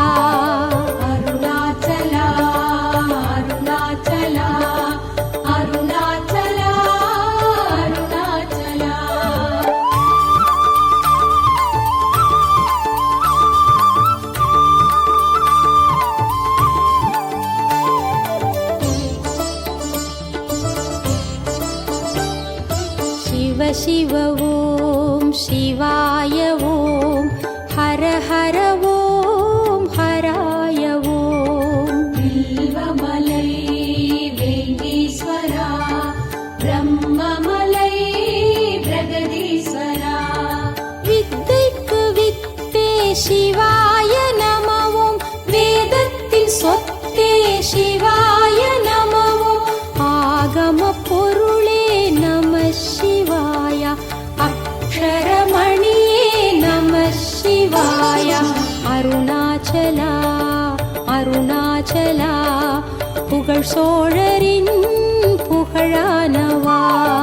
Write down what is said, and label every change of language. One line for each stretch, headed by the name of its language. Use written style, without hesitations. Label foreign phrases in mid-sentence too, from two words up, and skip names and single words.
Tamil: அருணாச்சலா அருணாச்சலா அருணாச்சலா அருணாச்சலா
Sanskrit: शिव शिव ॐ शिवाय ॐ हर हर ॐ हराय ॐ
Tamil: வில்வமலை வேங்கீஸ்வரா பிரம்மமலை பிரகதீஸ்வரா வித்தைக்கு வித்தே சிவாய நமவோம் வேதத்தின் சொத்தே சிவாய நமவோம் ஆகம பொருளே நம சிவாய அக்ஷரமணியே நம சிவாய அருணாச்சலா அருணாச்சலா புகழ் சோழரின் புகழானவா